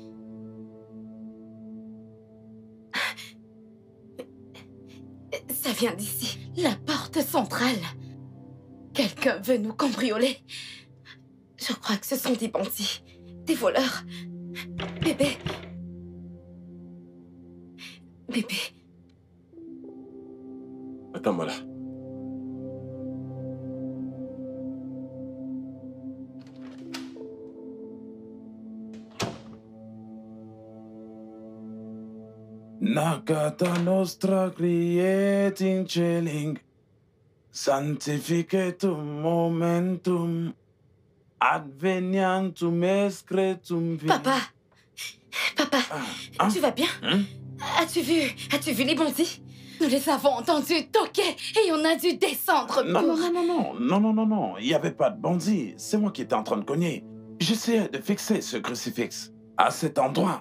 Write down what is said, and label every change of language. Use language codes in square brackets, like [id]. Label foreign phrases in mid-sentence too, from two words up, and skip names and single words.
[fr] Ça vient d'ici, la porte centrale. Quelqu'un veut nous cambrioler. Je crois que ce sont des bandits, des voleurs. Bébé. Bébé. Attends-moi là. [la] Nagata nostra criet in celing, sanctificetum momentum, Advenientum excretum vini. [fr] Papa, Hein? tu vas bien? As-tu vu les bandits? Nous les avons entendus toquer et on a dû descendre Non, pour... non. Il n'y avait pas de bandit. C'est moi qui étais en train de cogner. J'essayais de fixer ce crucifix à cet endroit.